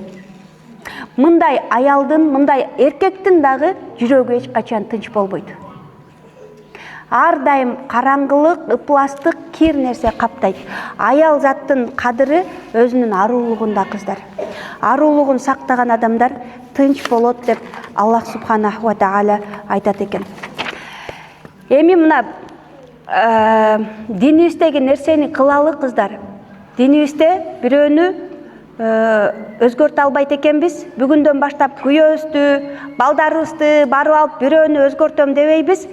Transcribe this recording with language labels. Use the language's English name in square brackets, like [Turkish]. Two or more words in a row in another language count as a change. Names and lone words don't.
[Kyrgyz] Мындай аялдын, мындай эркектин дагы жүрөгү эч качан тынч болбойт. Ар дайым караңгылык, ыпластык, кир нерсе каптайт. Аял заттын кадыры өзүнүн арулугунда кыздар. Арулугун сактаган адамдар тынч болот деп Аллах [Arabic] سبحانه وتعالى [Kyrgyz] айтат экен. Эми мына динибиздеги нерсени кылалы кыздар. Динибизде бирөөнү өзгөртө албайт экенбиз. Бүгүндөн баштап күйөөбүздү, балдарыбызды барып алып бирөөнү өзгөртөм дебейбиз.